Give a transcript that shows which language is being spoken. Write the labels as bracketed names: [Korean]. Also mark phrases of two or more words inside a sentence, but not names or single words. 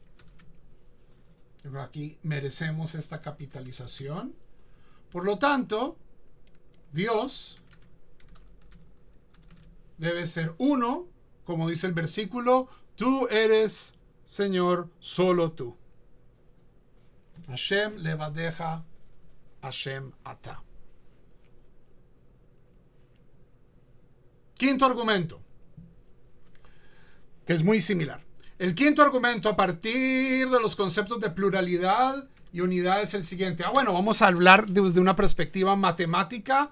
[Spanish] Pero aquí merecemos esta capitalización. Por lo tanto, Dios debe ser uno, como dice el versículo: tú eres, Señor, solo tú. [Hebrew] השם לבדך, השם אתה. [Spanish] Quinto argumento, que es muy similar. El quinto argumento a partir de los conceptos de pluralidad y unidad es el siguiente. Bueno, vamos a hablar desde una perspectiva matemática.